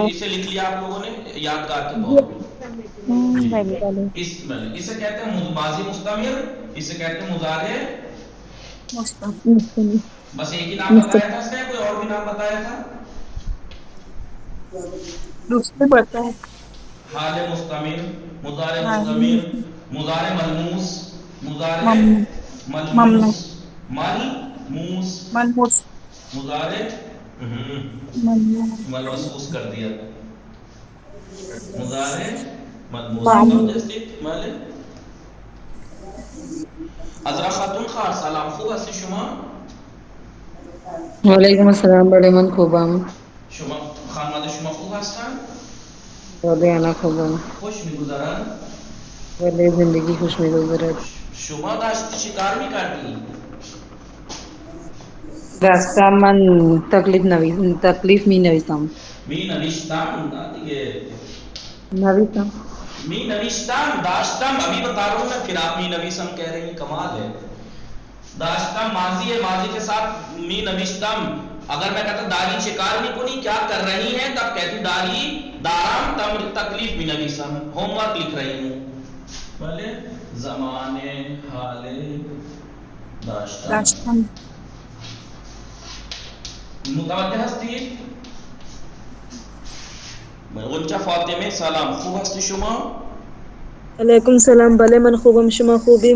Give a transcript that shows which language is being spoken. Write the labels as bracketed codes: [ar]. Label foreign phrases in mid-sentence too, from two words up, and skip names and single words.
[ur] اسے لکھ لیا آپ لوگوں نے یادگار کے طور پہ. جی اسے کہتے ہیں ماضی مستمر، اسے کہتے ہیں مضارع مستم. بس ایک ہی نام بتایا تھا اس نے، کوئی اور بھی نام بتایا تھا؟ دوسرے پڑھتا ہے حال مستمر، مضارع ہاں مستمر، مضارع ملموس، مضارع ممنوع ملموس، ملموس، ملموس مضارع ممنوع ملموس کر دیا. مضارع ملموس معلوم. [fa] جیسے ازرا خاتون خواهر سلام، خوب هستی شما؟ [ar] وعلیکم السلام. [fa] بڑے من خوبم. شما خانواده شما خوب هستن؟ بله انا خوبم. خوش میگذرن؟ بله زندگی خوش میگذرد. شما داشتی چی کار میکردی؟ دستم من تکلیف می نویسم. می نوشتم دیگه. نویسم. می نوشتم، داشتم [ur] ابھی بتا رہا ہوں میں، پھر آپ [fa] می نویسم [ur] کہہ رہی ہیں، کمال ہے. داشتم ماضی ہے، ماضی کے ساتھ [fa] می نوشتم. اگر [ur] میں کہتا [fa] داری چکار می کنی، [ur] کیا کر رہی ہیں، تب کہتی [fa] داری دارم تکلیف می نویسم، [ur] ہوم ورک لکھ رہی ہوں. [fa] بلے زمانے حال داشتم. داشتم. متوجه هستی؟ غنچه فاطمه سلام، خوب هستی شما؟ [ar] علیکم السلام. [fa] بله من خوبم، شما خوبیم؟